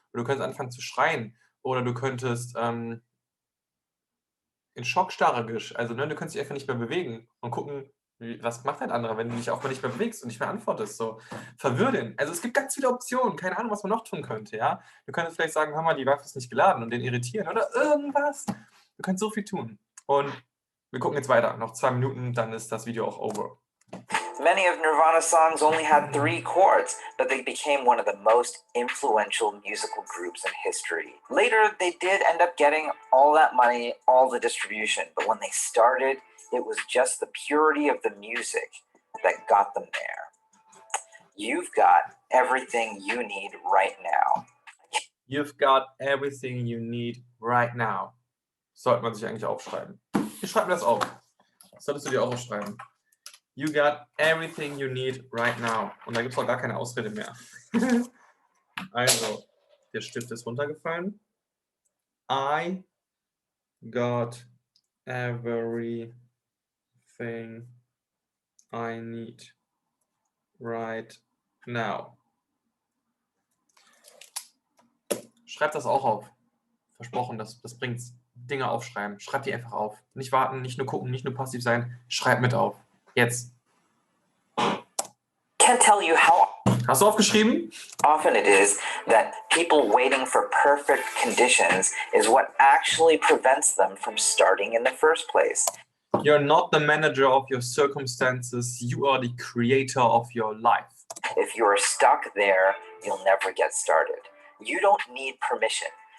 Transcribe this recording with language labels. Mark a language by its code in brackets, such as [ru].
[de] Oder du könntest anfangen zu schreien. Oder du könntest in Schockstarre, also du könntest dich einfach nicht mehr bewegen und gucken, was macht ein anderer, wenn du dich auch mal nicht mehr bewegst und nicht mehr antwortest. So, verwirr den. Also es gibt ganz viele Optionen, keine Ahnung, was man noch tun könnte, ja. Du könntest vielleicht sagen, hör mal, die Waffe ist nicht geladen und den irritieren oder irgendwas. Du kannst so viel tun. Und wir gucken jetzt weiter. Noch 2 Minuten, dann ist das Video auch over. [en] Many of Nirvana's songs only had 3 chords, but they became one of the most influential musical groups in history. Later, they did end up getting all that money, all the distribution, but when they started, it was just the purity of the music that got them there. You've got everything you need right now. You've got everything you need right now. [de] Sollte man sich eigentlich aufschreiben. Ich schreibe mir das auf. Das solltest du dir auch aufschreiben. [en] You got everything you need right now. [de] Und da gibt es auch gar keine Ausrede mehr. Also, der Stift ist runtergefallen. [en] I got everything I need right now. [de] Schreib das auch auf. Versprochen, das bringt's. Dinge aufschreiben. Schreib die einfach auf. Nicht warten, nicht nur gucken, nicht nur passiv sein. Schreib mit auf. Jetzt. [en] Can't tell you how [de] Hast du aufgeschrieben? [en] Often it is that people waiting for perfect conditions is what actually prevents them from starting in the first place. You're not the manager of your circumstances, you are the creator of your life. If you are stuck there, you'll never get started. You don't need permission.